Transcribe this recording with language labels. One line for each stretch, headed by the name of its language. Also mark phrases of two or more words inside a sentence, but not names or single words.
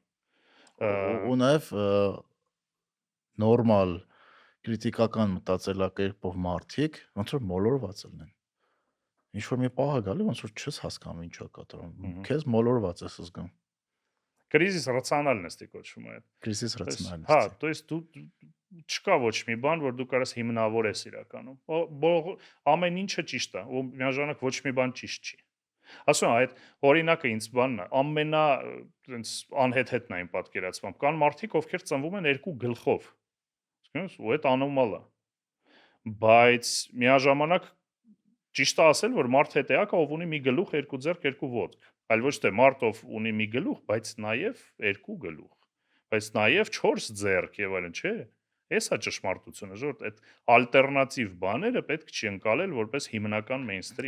Armenian: Ու նաև նորմալ քրիտիկական մտածելակերպով մարդիկ ոնց որ մոլորված լինեն։ Ինչ որ մի պահ է գալի, ոնց որ չես հասկանում ինչա կատարում։ Քեզ մոլորված ես զգում։
Russian: Кризис рациональности
Armenian: կոչվում է։
Russian: Кризис рациональности։
Armenian: Հա,
Russian: то есть
Armenian: դու չկա ոչ մի բան, որ դու կարաս հիմնավորես իրականում։ Ամեն ինչը ճիշտ է, ու միաժամանակ ոչ մի բան ճիշտ չի։ Ասում եմ, այդ օրինակը ինձ բանն է, ամենա այնց անհեթեթն է իմ պատկերացմամբ։ Կան մարդիկ, ովքեր ծնվում են երկու գլխով։ Իսկույն ու այդ անորմալ է։ Բայց միաժամանակ ճիշտ է ասել, որ մարդ հետեակը ով ունի մի գլուխ, երկու ձեռք, երկու ոտք, այլ ոչ թե մարդ ով ունի մի գլուխ, բայց նաև երկու գլուխ, բայց նաև 4 ձեռք եւ այլն, չէ։ Էսա ճշմարտությունը, ժողովուրդ, այդ ալտերնատիվ բաները պետք չի ընկալել որպես հիմնական մեյնսթրիմ։